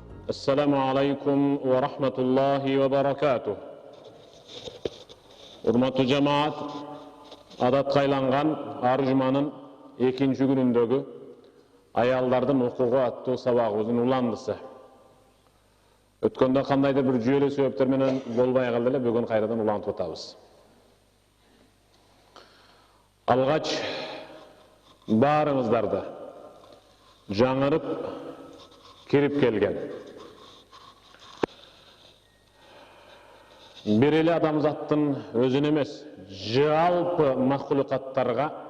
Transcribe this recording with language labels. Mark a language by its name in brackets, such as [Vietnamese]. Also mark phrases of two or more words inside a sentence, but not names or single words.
[Arabic] السلام عليكم ورحمة الله وبركاته. [Kyrgyz] Урматтуу жамаат, адатка айланган ар жуманын экинчи күнүндөгү аялдардын укугу аттуу сабагыбыздын уландысы. Өткөндө кандайдыр бир жүйөлүү себептер менен болбой калды эле, бүгүн кайрадан улантып атабыз. Алгач баарыңыздарды жаңырып кирип келген бир эле адамзаттын өзүн эмес, жалпы махлукаттарга